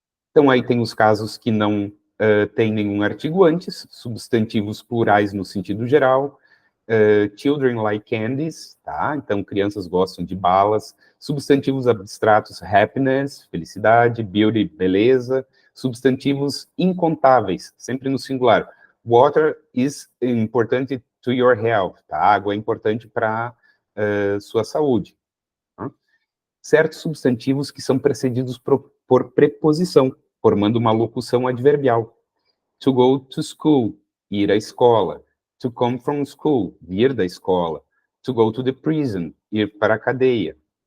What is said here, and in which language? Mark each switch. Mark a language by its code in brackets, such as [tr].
[pt] Então, aí tem os casos que não tem nenhum artigo antes, substantivos plurais no sentido geral, [en] children like candies, [pt] tá? Então, crianças gostam de balas. Substantivos abstratos, happiness, felicidade, beauty, beleza. Substantivos incontáveis, sempre no singular. [en] Water is important to your health, tá? [pt] Água é importante para sua saúde. Tá? Certos substantivos que são precedidos por preposição, formando uma locução adverbial. [en] To go to school, [pt] ir à escola. [en] To come from school, [pt] vir da escola. [en] To go to the prison, [pt] ir para a cadeia.